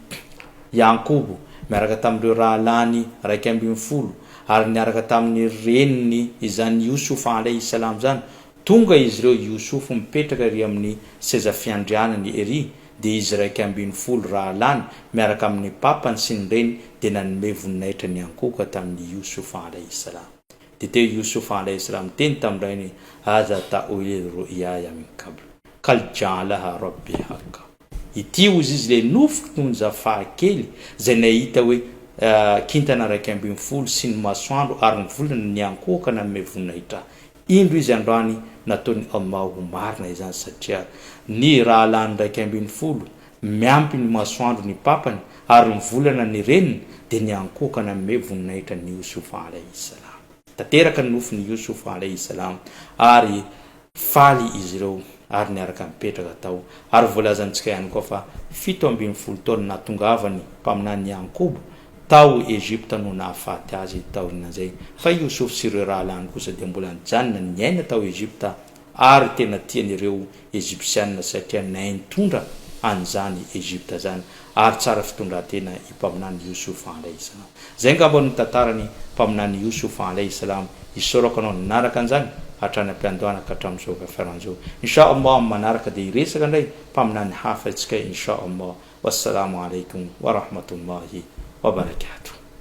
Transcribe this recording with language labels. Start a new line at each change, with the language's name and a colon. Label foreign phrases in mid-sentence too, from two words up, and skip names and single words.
Malagasy: Yakobo miaraka tamin'ireo rahalany 150 ary niaraka tamin'ny reniny izany Yusuf
Arabic: عليه السلام
Malagasy: zany tonga izy ireo Yusuf mipetraka ry amin'ny seza fiandrianany ery de izy 150 rahalany miaraka amin'ny papany sy ny reny de nanome voninahitra ny ankoka tamin'ny Yusuf
Arabic: عليه السلام
Malagasy: de teo Yusuf
Arabic: عليه السلام
Malagasy: teny tamin'ireny
Arabic: هذا تأويل رؤياي من قبل قد جعلها ربي حقا
Malagasy: ity ozy izy le nofoko ny zafahakely zay nahita hoe kintana 150 sy ny masoandro ary ny volana ny ankoka nanome voninahitra indro izy androany nataony Allahu marina izany satria ny rahalany 150 miampy ny masoandro ny papany ary ny volana ny reniny de ny ankoka nanome voninahitra ny Yusuf
Arabic: عليه السلام
Malagasy: tateraka ny nofony Yusuf alayhi salam ary faly izy ireo ary niaraka mipetraka tao ary volazantsika ihany koa fa 70 taona natongavany mpaminany Yakobo tao Egypta no nahafaty azy tao inanzay fa Yusuf sy ireo rahalany kosa de mbola nijanona niaina tao Egypta ary tena tian'ireo Egyptianina satria naintondra an'izany Egypta zany ary tsara fitondratena ipaminany Yusuf
Arabic: عليه السلام
Malagasy: zay ngamba ny tantarany mpaminany Yusuf
Arabic: عليه السلام
Malagasy: isorako anao nanaraka an'izany hatrany ampiandohana ka hatramin'izao kafaran'izao inshallah manaraka de iresaka ndray mpaminany hafa antsika inshallah
Arabic: والسلام عليكم ورحمة الله وبركاته